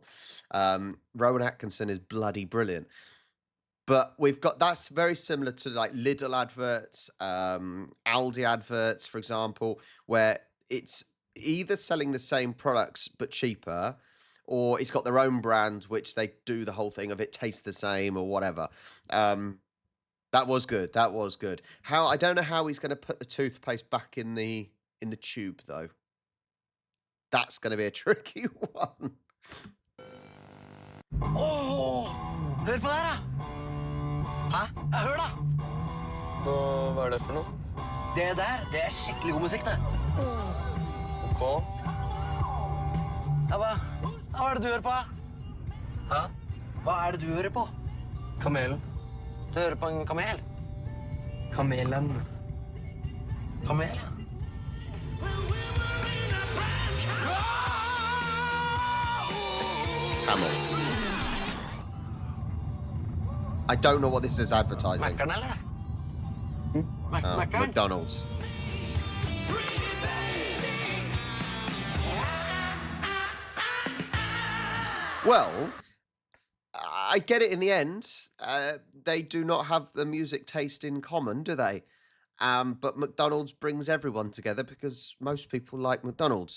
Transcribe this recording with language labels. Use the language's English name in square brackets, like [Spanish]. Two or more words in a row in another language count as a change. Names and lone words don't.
[English] Rowan Atkinson is bloody brilliant. But that's very similar to like Lidl adverts, Aldi adverts, for example, where it's either selling the same products but cheaper, or it's got their own brand, which they do the whole thing of it tastes the same or whatever. That was good. That was good. I don't know how he's going to put the toothpaste back in the tube, though. That's going to be a tricky one. [Norwegian] Hør på det her, da! Hæ? Hør da! Hva er det for noe? Det der, det er skikkelig god musikk, det. Ok. Ja, hva er det du hører på? Hæ? Hva er det du hører på? Kamelen. Du hører på en kamel? Kamelen. Kamel? [English] Camel. I don't know what this is advertising. [Norwegian] Mackeren, eller? Mackeren? McDonald's. [English] Well, I get it in the end. They do not have the music taste in common, do they? But McDonald's brings everyone together because most people like McDonald's.